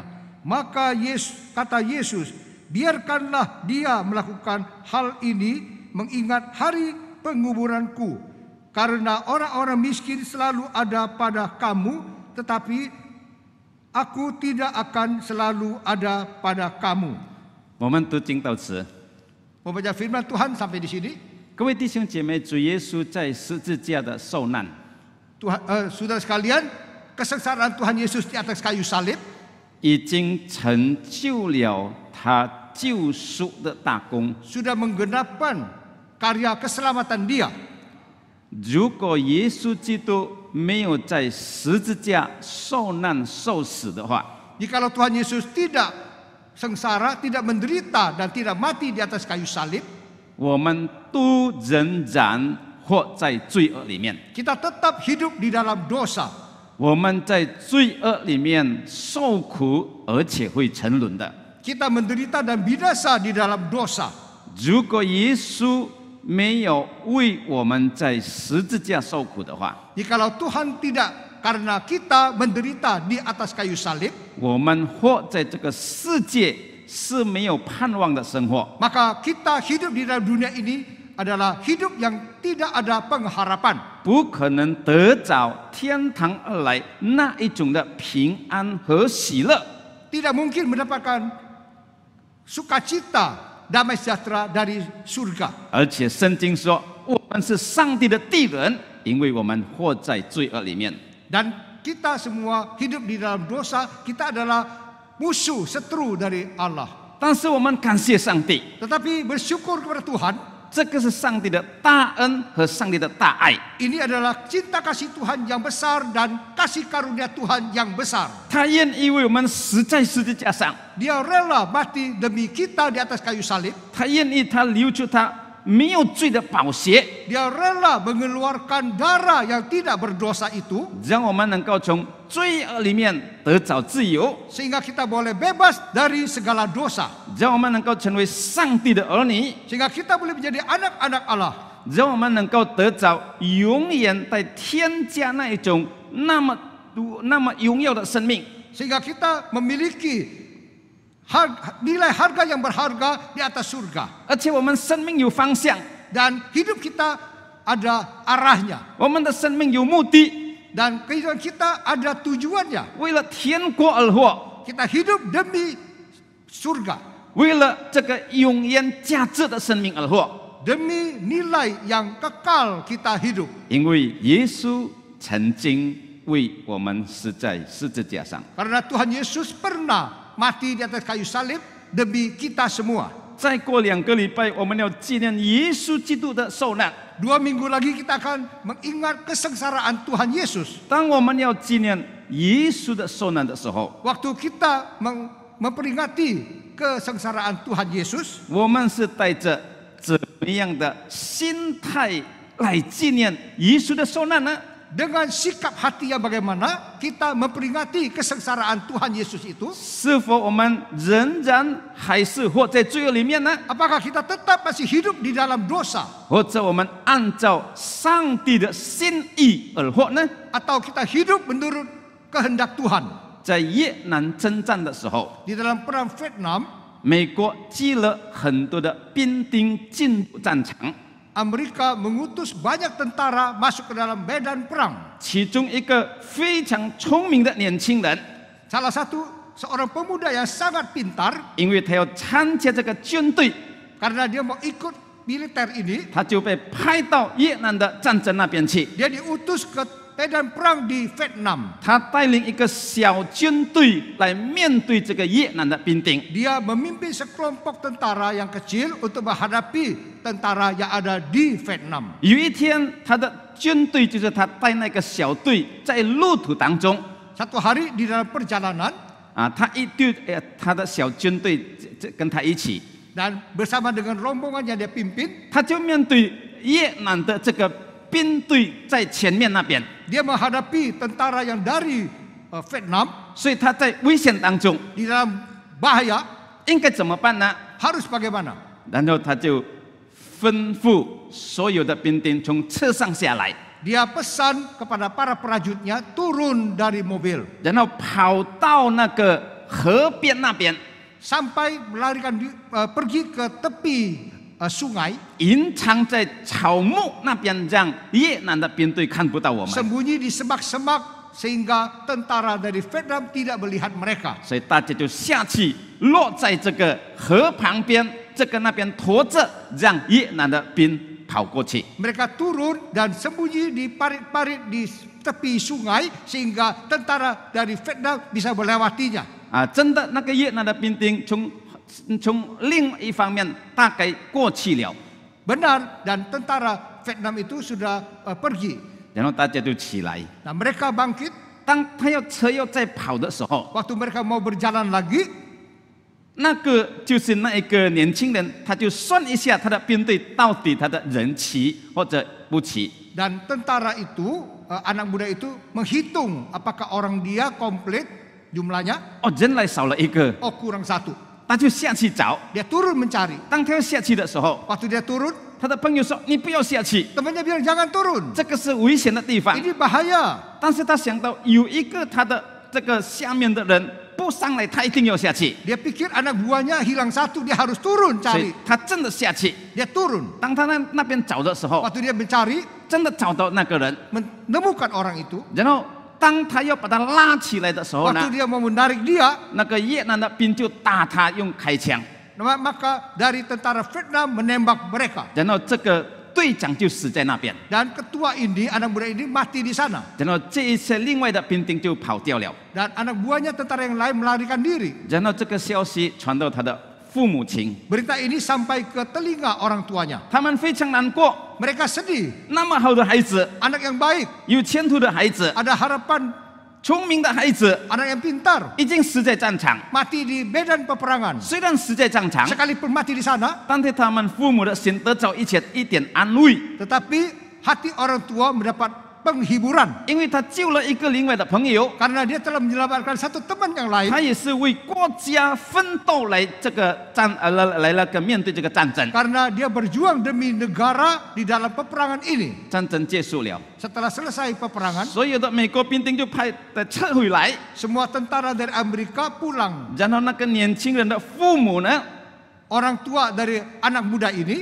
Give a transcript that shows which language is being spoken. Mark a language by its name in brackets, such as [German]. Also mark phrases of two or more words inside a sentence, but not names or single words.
[Indonesian] Maka kata Yesus, biarkanlah dia melakukan hal ini mengingat hari penguburanku. Karena orang-orang miskin selalu ada pada kamu, tetapi aku tidak akan selalu ada pada kamu. [Chinese] 我们读经到此。 [Indonesian] Membaca firman Tuhan sampai di sini. [Chinese] 各位弟兄姐妹，主耶稣在十字架的受难， [Indonesian] Saudara sekalian, kesengsaraan Tuhan Yesus di atas kayu salib [Chinese] 已经成就了他救赎的大功。 [Indonesian] sudah menggenapkan karya keselamatan Dia. [Chinese] 如果耶稣基督没有在十字架受难受死的话， [Indonesian] Jikalau Tuhan Yesus tidak sengsara, tidak menderita dan tidak mati di atas kayu salib, [Chinese] 我们都仍然活在罪恶里面。 [Indonesian] kita tetap hidup di dalam dosa. [Chinese] 我们在罪恶里面受苦，而且会沉沦的。 [Indonesian] Kita menderita dan binasa di dalam dosa. [Chinese] 如果耶稣没有为我们在十字架受苦的话， [Indonesian] Jikalau Tuhan tidak karena kita menderita di atas kayu salib, [Chinese] 我们活在这个世界是没有盼望的生活。 [Indonesian] maka kita hidup di dalam dunia ini adalah hidup yang tidak ada pengharapan. [Chinese] 不可能得着天堂而来那一种的平安和喜乐。 [Indonesian] Tidak mungkin mendapatkan sukacita, damai sejahtera dari surga. [Chinese] 而且圣经说，我们是上帝的地人，因为我们活在罪恶里面。 [Indonesian] Dan kita semua hidup di dalam dosa, kita adalah musuh, seteru dari Allah. [Chinese] 但是我们感谢上帝， [Indonesian] Tetapi bersyukur kepada Tuhan, [Chinese] 这个是上帝的大恩和上帝的大爱。 [Indonesian] Ini adalah cinta kasih Tuhan yang besar dan kasih karunia Tuhan yang besar. [Chinese] 他愿意为我们死在十字架上， [Indonesian] Dia rela mati demi kita di atas kayu salib. [Chinese] 他愿意他流出他没有罪的宝血， [Indonesian] Dia rela mengeluarkan darah yang tidak berdosa itu, [Chinese] 让我们能够从罪恶里面得着自由， [Indonesian] sehingga kita boleh bebas dari segala dosa, [Chinese] 让我们能够成为上帝的儿女， [Indonesian] sehingga kita boleh menjadi anak-anak Allah, [Chinese] 让我们能够得着永远在天家那一种那么荣耀的生命， [Indonesian] sehingga kita memiliki nilai harga yang berharga di atas surga, [Chinese] 而且我们生命有方向， [Indonesian] dan hidup kita ada arahnya, [Chinese] 我们的生命有目的， [Indonesian] dan kehidupan kita ada tujuannya. [Chinese] 为了天国而活， [Indonesian] Kita hidup demi surga, [Chinese] 为了这个永远价值的生命而活。 [Indonesian] demi nilai yang kekal kita hidup. [Chinese] 因为耶稣曾经为我们死在十字架上， [Indonesian] Karena Tuhan Yesus pernah mati di atas kayu salib demi kita semua. [Chinese] 再过2个礼拜，我们要纪念耶稣基督的受难。 [Indonesian] 2 minggu lagi kita akan mengingat kesengsaraan Tuhan Yesus. [Chinese] 当我们要纪念耶稣的受难的时候， [Indonesian] Waktu kita memperingati kesengsaraan Tuhan Yesus, [Chinese] 我们是带着怎么样的心态来纪念耶稣的受难呢？ [Indonesian] dengan sikap hati yang bagaimana kita memperingati kesengsaraan Tuhan Yesus itu? [Chinese] 是否我们仍然还是活在罪恶里面呢？ [Indonesian] Apakah kita tetap masih hidup di dalam dosa? [Chinese] 或者我们按照上帝的心意而活呢？ [Indonesian] Atau kita hidup menurut kehendak Tuhan? [Chinese] 在越南征战的时候， [Indonesian] Di dalam perang Vietnam, [Chinese] 美国寄了很多的兵丁进入战场， [Indonesian] Amerika mengutus banyak tentara masuk ke dalam medan perang. [Chinese] 其中一个非常聪明的年轻人， [Indonesian] Salah satu seorang pemuda yang sangat pintar, [Chinese] 因为他要参加这个军队， [Indonesian] karena dia mau ikut militer ini, [Chinese] 他就被派到越南的战争那边去。 [Indonesian] dia diutus ke medan perang di Vietnam. [Chinese] 他带领一个小军队来面对这个越南的兵丁。 [Indonesian] Dia memimpin sekelompok tentara yang kecil untuk menghadapi tentara yang ada di Vietnam. [Chinese] 有一天，他的军队就是他带那个小队在路途当中 [Indonesian] Satu hari di dalam perjalanan [Chinese] 他一队他的小军队跟他一起， [Indonesian] dan bersama dengan rombongan yang dia pimpin, [Chinese] 他就面对越南的这个兵队在前面那边， [Indonesian] dia menghadapi tentara yang dari Vietnam [Chinese] 所以他在危险当中 [Indonesian] di dalam bahaya. [Chinese] 应该怎么办呢？ [Indonesian] Harus bagaimana? [Chinese] 然后他就吩咐所有的兵丁从车上下来， [Indonesian] Dia pesan kepada para prajuritnya turun dari mobil [Chinese] 然后跑到那个河边那边， [Indonesian] sampai pergi ke tepi sungai, [Chinese] 隐藏在草木那边，让越南的兵队看不到我们。 [Indonesian] sembunyi di semak-semak sehingga tentara dari Vietnam tidak melihat mereka. [Chinese] 所以大家就下去落在这个河旁边，这个那边驮着，让越南的兵跑过去。 [Indonesian] Mereka turun dan sembunyi di parit-parit di tepi sungai sehingga tentara dari Vietnam bisa melewatinya. [Chinese] 真的那个越南的兵丁从另一方面大概过去了， [Indonesian] Benar, dan tentara Vietnam itu sudah pergi. [Chinese] 然后大家就起来。 [Indonesian] Nah, mereka bangkit. [Chinese] 当他车要再跑的时候， [Indonesian] Waktu mereka mau berjalan lagi, [Chinese] 那个就是那一个年轻人，他就算一下他的兵队到底他的人齐或者不齐。 [Indonesian] dan tentara itu, anak muda itu menghitung apakah orang dia komplit jumlahnya. [Chinese] 人来少了一个， [Indonesian] Oh, kurang satu. [Chinese] 他就下去找。 [Indonesian] Dia turun mencari. [Chinese] 当他要下去的时候， [Indonesian] Waktu dia turun, [Chinese] 他的朋友说：“你不要下去， [Indonesian] temannya bilang jangan turun. [Chinese] 这个是危险的地方。” [Indonesian] Ini bahaya. [Chinese] 但是他想到有一个他的这个下面的人不上来，他一定要下去， [Indonesian] Dia pikir anak buahnya hilang satu, dia harus turun [Chinese] 所以 [Indonesian] cari. [Chinese] 他真的下去。 [Indonesian] Dia turun. [Chinese] 当他那边找的时候， [Indonesian] Waktu dia mencari, [Chinese] 真的找到那个人， [Indonesian] menemukan orang itu. [Chinese] 然后当他要把他拉起来的时候呢 [Indonesian] Waktu，dia mau menarik dia, [Chinese] 那个越南的兵就打他，用开枪， [Indonesian] maka dari tentara Vietnam menembak mereka. [Chinese] 然后这个队长就死在那边， [Indonesian] Dan ketua ini, anak muda ini mati di sana. [Chinese] 然后这一些另外的兵丁就跑掉了， [Indonesian] Dan anak buahnya tentara yang lain melarikan diri. [Chinese] 然后这个消息传到他的父父母亲， [Indonesian] Berita ini sampai ke telinga orang tuanya. [Chinese] 他们非常难过。 [Indonesian] Mereka sedih. [Chinese] 那么好的孩子， [Indonesian] Anak yang baik, [Chinese] 有前途的孩子， [Indonesian] ada harapan, [Chinese] 聪明的孩子， [Indonesian] anak yang pintar, [Chinese] 已经死在战场。 [Indonesian] mati di medan peperangan. [Chinese] 虽然死在战场， [Indonesian] Sekalipun mati di sana, [Chinese] 但是他们父母的心得到一点安慰， [Indonesian] tetapi hati orang tua mendapat penghiburan [Chinese] 因为他救了一个另外的朋友， [Indonesian] karena dia telah menyelamatkan satu teman yang lain. [Chinese] 他也是为国家奋斗来这个来了个面对这个战争。 [Indonesian] Karena dia berjuang demi negara di dalam peperangan ini. [Chinese] 战争结束了， [Indonesian] Setelah selesai peperangan, [Chinese] 所有的美国兵丁就撤回来， [Indonesian] semua tentara dari Amerika pulang. [Chinese] 然后那个年轻人的父母呢， [Indonesian] Orang tua dari anak muda ini